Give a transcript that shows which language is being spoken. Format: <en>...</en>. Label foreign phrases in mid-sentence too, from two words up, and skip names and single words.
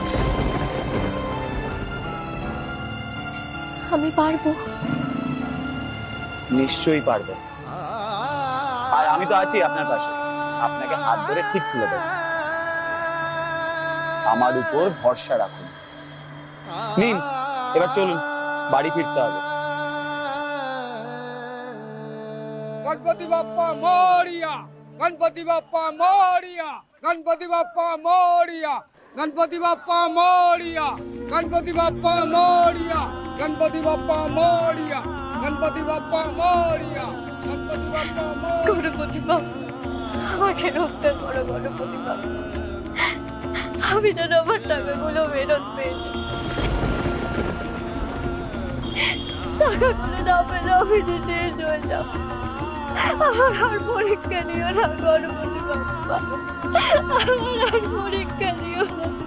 <bn>আমি পারবো? নিশ্চয়ই পারবেন। আর আমি তো আছি আপনার পাশে, আপনাকে হাত ধরে ঠিক তুলে দেব। আমার উপর ভরসা রাখুন। নিন, এবার চলুন, বাড়ি ফিরতে হবে।</bn> <mr>गणपति बाप्पा मोरिया, गणपति बाप्पा मोरिया, गणपति बाप्पा मोरिया, गणपति बाप्पा मोरिया, गणपति बाप्पा मोरिया, गणपति बाप्पा मोरिया, गणपति बाप्पा मोरिया, गणपति बाप्पा मोरिया।</mr> <bn>গণপতি বাপ্পা, আমাকে রক্ষা করো গণপতি বাপ্পা। আমি যেন আমার টাকাগুলো ফেরত পেয়ে যাই। টাকাগুলো না পেলে আমি যে শেষ হয়ে যাব। আমার আর পরীক্ষা নিও না গণপতি বাপ্পা, আমার আর পরীক্ষা নিও না।</bn>